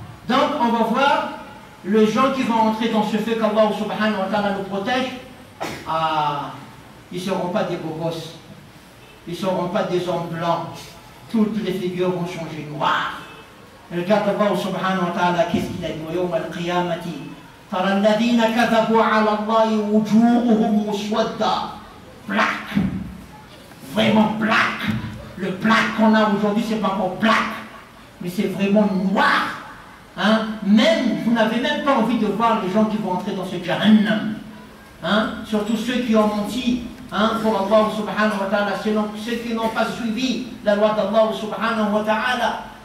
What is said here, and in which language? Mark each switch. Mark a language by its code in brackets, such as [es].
[fr] Donc on va voir les gens qui vont entrer dans ce feu qu'Allah subhanahu wa ta'ala nous protège. Ils ne seront pas des beaux gosses, ils ne seront pas des hommes blancs, toutes les figures vont changer noires. Regarde Allah subhanahu wa ta'ala, qu'est-ce qu'il a dit? [ar] ويوم القيامة ترى الذين كذبوا على الله وجوههم مسودة. [fr] Black, vraiment black. Le black qu'on a aujourd'hui, c'est pas encore black, mais c'est vraiment noir. Hein? Même, vous n'avez même pas envie de voir les gens qui vont entrer dans ce Jahannam. Hein? Surtout ceux qui ont menti, hein, pour Allah subhanahu wa ta'ala, ceux qui n'ont pas suivi la loi d'Allah subhanahu wa ta'ala.